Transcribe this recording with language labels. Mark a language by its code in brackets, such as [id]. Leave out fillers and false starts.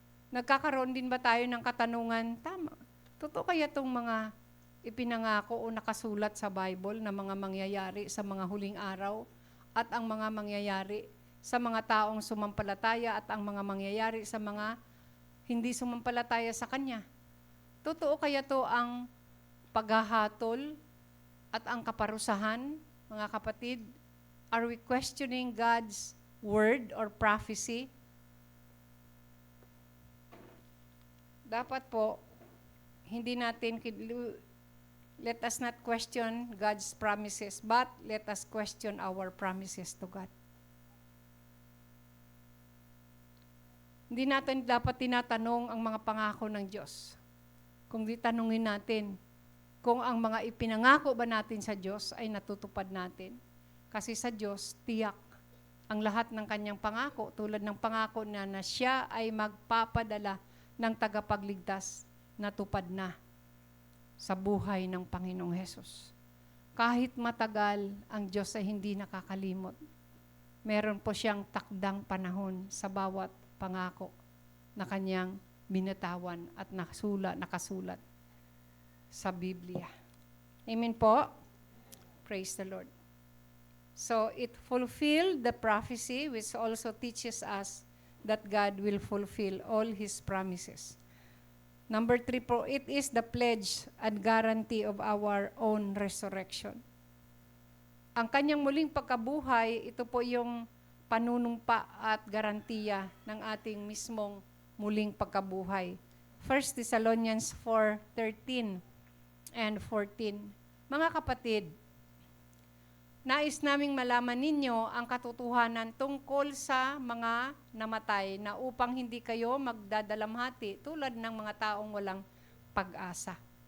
[tl] Nagkakaroon din ba tayo ng katanungan, tama, totoo kaya itong mga ipinangako o nakasulat sa Bible na mga mangyayari sa mga huling araw at ang mga mangyayari sa mga taong sumampalataya at ang mga mangyayari sa mga hindi sumampalataya sa Kanya? Totoo kaya to ang paghahatol at ang kaparusahan, mga kapatid? [en] Are we questioning God's word or prophecy? [tl] Dapat po, hindi natin, [en] let us not question God's promises, but let us question our promises to God. [tl] Hindi natin dapat tinatanong ang mga pangako ng Diyos. Kung di tanungin natin kung ang mga ipinangako ba natin sa Diyos ay natutupad natin. Kasi sa Diyos, tiyak ang lahat ng kanyang pangako, tulad ng pangako na siya ay magpapadala ng tagapagligtas, natupad na sa buhay ng Panginoong Hesus. Kahit matagal, ang Diyos ay hindi nakakalimot. Meron po siyang takdang panahon sa bawat pangako na kanyang binatawan at nakasulat sa Biblia. [en] Amen po? Praise the Lord. So, it fulfilled the prophecy which also teaches us that God will fulfill all His promises. Number 3 po, it is the pledge and guarantee of our own resurrection. [tl] Ang kanyang muling pagkabuhay, ito po yung panunumpa at garantiya ng ating mismong muling pagkabuhay. [en] 1 Thessalonians 4:13 and 14. [tl] Mga kapatid, nais naming malaman ninyo ang katotohanan tungkol sa mga namatay na upang hindi kayo magdadalamhati tulad ng mga taong walang pag-asa.